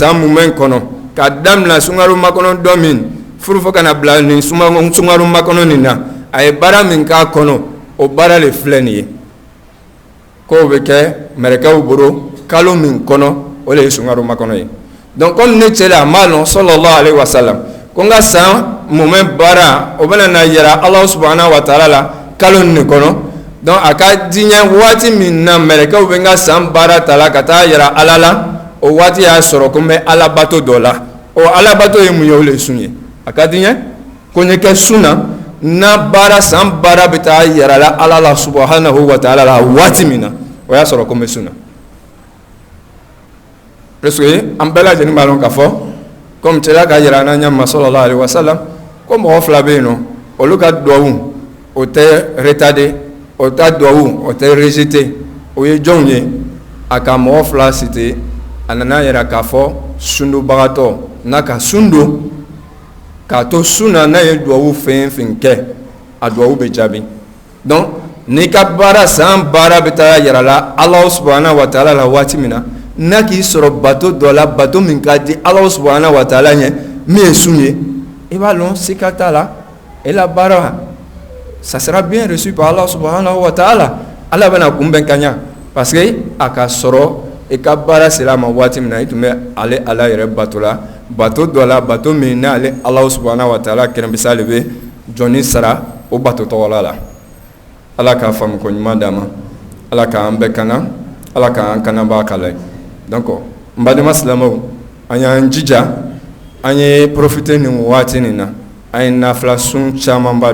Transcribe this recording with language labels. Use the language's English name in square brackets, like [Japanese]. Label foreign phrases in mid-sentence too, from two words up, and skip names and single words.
[Bambara] san mumɛn kɔnɔ ka daminɛ sunkalo makɔnɔ dɔ min furu fo kana bila nin sunkalo makɔnɔ nin na a ye baara min k'a kɔnɔ o baara le filɛ nin ye k'o bɛ kɛ mɛlɛkɛw bolo kalo min kɔnɔ o le ye sunkalo makɔnɔ ye [French] donc comme [Bambara] ne cɛ la a m'a lɔn [Arabic] صلى الله عليه وسلم [Bambara] ko n ka san mumɛn baara o bɛna na yira Ala [Arabic] سبحانه وتعالى [Bambara] la kalo nin kɔnɔ donc a ka diɲɛ waati min na mɛlɛkɛw bɛ n ka san baara ta la ka taa yira Ala la o waati y'a sɔrɔ ko n bɛ Ala bato dɔ la o Ala bato ye mun ye o le ye sun ye a ka diɲɛ ko n ye kɛ sun na na baara san baara bɛ taa yira la Ala la [Arabic] سبحانه وتعالى [Bambara] la waati min na o y'a sɔrɔ ko n bɛ sun na parce que an bɛɛ lajɛlen b'a dɔn k'a fɔ comme cɛla ka yira an na ɲɛma [Arabic] صلى الله عليه وسلم [Bambara] ko mɔgɔ fila bɛ yen nɔ olu ka duwawu o tɛ retardé o ta duwawu o tɛ rejeté o ye jɔnw ye a ka mɔgɔ fila cité a nana yira k'a fɔ sundobagatɔ n'a ka sun don k'a to sun na n'a ye duwawu fɛn fɛn kɛ a duwawu bɛ jaabi donc n'i ka baara san baara bɛ taa yira la Ala [Arabic] سبحانه وتعالى [Bambara] la waati min na n'a k'i sɔrɔ bato dɔ la bato min ka di Ala [Arabic] سبحانه وتعالى [Bambara] ɲɛ min ye sun ye i b'a lɔn sika t'a la [French] et la [Bambara] baara [French] ça sera bien reçu par Allah [Arabic] سبحانه وتعالى [Bambara] Ala bɛna kunbɛn ka ɲa parce que a ka sɔrɔ i ka baara sera a ma waati min na i tun bɛ ale Ala yɛrɛ bato la bato dɔ la bato min n'ale Ala [Arabic] سبحانه وتعالى [Bambara] kɛrɛnbisa de bɛ jɔnni sara o bato tɔgɔla la Ala k'a faamu ko ɲuman d'an ma Ala k'an bɛɛ kana Ala k'an kanabaa kala donc n badenma silamɛw an y'an jija an ye profiter nin waati nin na an ye nafila sun camanba